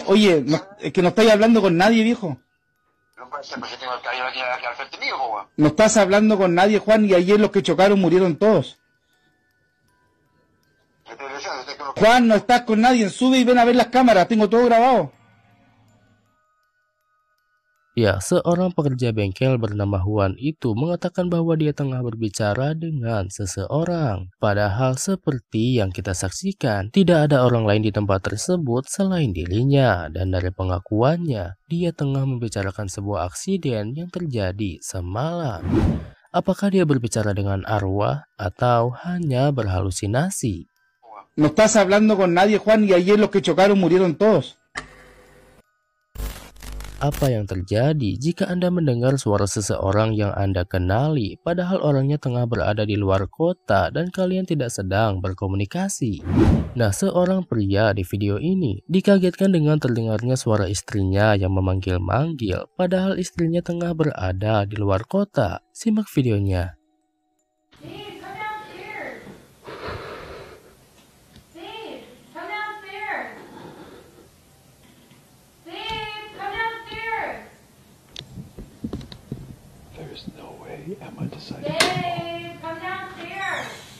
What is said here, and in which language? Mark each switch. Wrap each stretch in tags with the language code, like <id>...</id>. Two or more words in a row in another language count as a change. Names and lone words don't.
<es>Oye, es que no estáis hablando con nadie, viejo. No puede ser, pues yo tengo el cabello aquí al frente mío, pues. No estás hablando con nadie, Juan, y ayer los que chocaron murieron todos. Juan, no estás con nadie, sube y ven a ver las cámaras, tengo todo grabado.</es> <id>Ya, seorang pekerja bengkel bernama Juan itu mengatakan bahwa dia tengah berbicara dengan seseorang. Padahal seperti yang kita saksikan, tidak ada orang lain di tempat tersebut selain dirinya. Dan dari pengakuannya, dia tengah membicarakan sebuah aksiden yang terjadi semalam. Apakah dia berbicara dengan arwah atau hanya berhalusinasi?</id> <es>no estás hablando con nadie, Juan, y ayer los que chocaron murieron todos.</es> <id>Apa yang terjadi jika Anda mendengar suara seseorang yang Anda kenali, padahal orangnya tengah berada di luar kota dan kalian tidak sedang berkomunikasi? Nah, seorang pria di video ini dikagetkan dengan terdengarnya suara istrinya yang memanggil-manggil, padahal istrinya tengah berada di luar kota. Simak videonya.</id> <en>Emma decided Dave, come downstairs.</en>